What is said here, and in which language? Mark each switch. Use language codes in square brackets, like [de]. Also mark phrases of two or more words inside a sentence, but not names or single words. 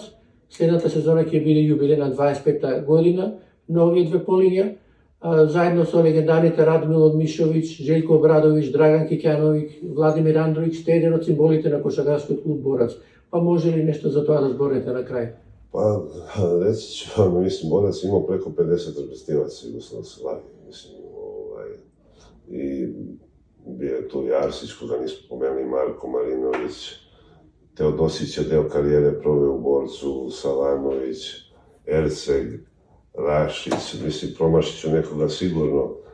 [mk] Следната сезона ќе биде јубилејна 25-та година на овие две полиња, заедно со легендарните Радмил Мишовиќ, Желко Обрадовиќ, Драган Киќановиќ, Владимир Андровиќ, сте еден од символите на кошаркарскиот клуб Борац. Па може ли нешто за тоа да зборите на крај? [sr] Pa, reći ću vam, mislim, Borac imao preko 50 reprezentativaca Jugoslavije, mislim, i bio je tu i Arsić, koga nismo pomenuli, Marko Marinović, Teodosić je deo karijere proveo u Borcu, Savanović, Erceg, Rašić, mislim, promašit ću nekoga sigurno,